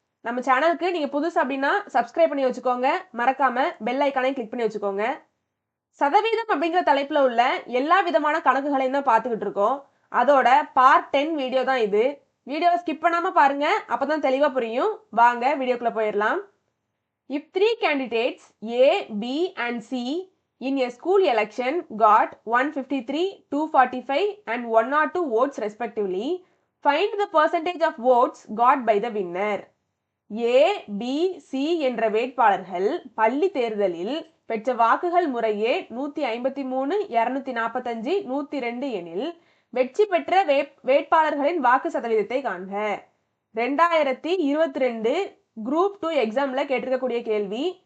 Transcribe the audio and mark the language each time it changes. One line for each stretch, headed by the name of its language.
Tamil: நம்ம சேனலுக்கு நீங்க புதுசு அப்படின்னா சப்ஸ்கிரைப் பண்ணி வச்சுக்கோங்க. மறக்காம பெல் ஐக்கானையும் கிளிக் பண்ணி வச்சுக்கோங்க. சதவீதம் அப்படிங்கிற தலைப்புல உள்ள எல்லா விதமான கணக்குகளையும் தான் பார்த்துக்கிட்டு இருக்கோம். அதோட பார்ட் 10 வீடியோ தான் இது. வீடியோவை ஸ்கிப் பண்ணாம பாருங்க, அப்பதான் தெளிவா புரியும். வாங்க வீடியோக்குள்ள போயிடலாம்.
English: If three candidates A, B and C in a school election got 153, 245 and 102 votes respectively, find the percentage of votes got by the winner.
Tamil: A, B, C என்ற வேட்பாளர்கள் பள்ளி தேர்தலில் பெற்ற வாக்குகள் முறையே 153, 245, 102 எனில் வெற்றி பெற்ற வேட்பாளர்களின் வாக்கு சதவீதத்தை காண்க. 2022 குரூப் 2 எக்ஸாம்ல கேட்டிருக்கக்கூடிய கேள்வி.